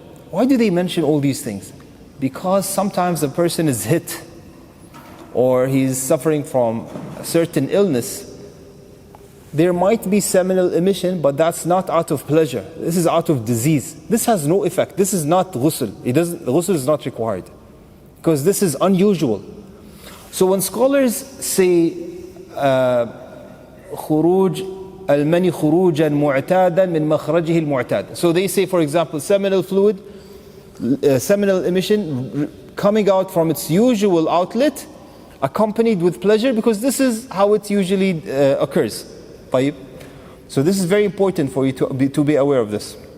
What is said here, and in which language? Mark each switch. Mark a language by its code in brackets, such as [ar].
[en] Why do they mention all these things? Because sometimes a person is hit or he's suffering from a certain illness. There might be seminal emission, but that's not out of pleasure. This is out of disease. This has no effect. This is not ghusl. Ghusl is not required because this is unusual. So when scholars say [ar] خروج المني خروجا معتادا من مخرجه المعتاد. [en] So they say, for example, seminal fluid, seminal emission coming out from its usual outlet accompanied with pleasure, because this is how it usually occurs. [ar] طيب. [en] So this is very important for you to be aware of this.